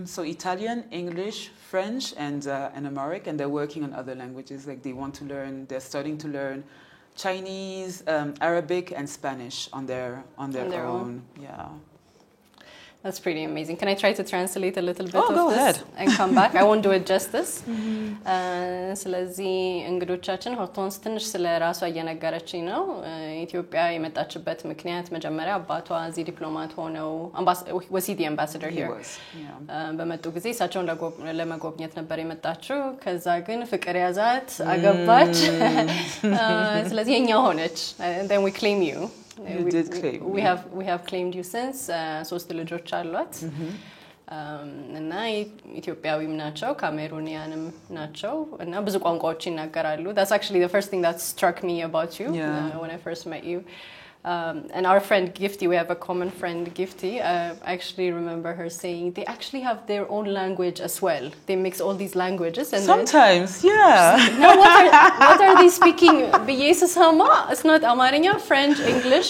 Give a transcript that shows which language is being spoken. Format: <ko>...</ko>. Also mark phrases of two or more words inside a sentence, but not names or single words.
<en>So Italian, English, French, and Amharic, and they're working on other languages. Like they're starting to learn Chinese, Arabic, and Spanish on their own. Yeah. That's pretty amazing. Can I try to translate a little bit of this ahead. and come back? I won't do it justice.</en> <am>ስለዚህ እንግዶቻችን ሆርቶንስ ትንሽ ስለ ራሷ እየነገረችኝ ነው። ኢትዮጵያ የመጣችበት ምክንያት መጀመሪያ አባቷ እዚህ ዲፕሎማት ሆነው</am> <en>was he the ambassador here?</en> <am>በመጡ ጊዜ እሳቸውን ለመጎብኘት ነበር የመጣችው። ከዛ ግን ፍቅር ያዛት፣ አገባች። ስለዚህ የኛ ሆነች.</am> <en>Then we claim you. We have claimed you since</en> <am>3 ልጆች አሏት እና ኢትዮጵያዊም ናቸው ካሜሩኒያንም ናቸው እና ብዙ ቋንቋዎች ይናገራሉ.</am> <en>That's actually the first thing that struck me about you when I first met you. And our friend Gifty, we have a common friend Gifty. I actually remember her saying they actually have their own language as well. They mix all these languages and sometimes, Now what are they speaking? It's not Amharic, French, English,</en>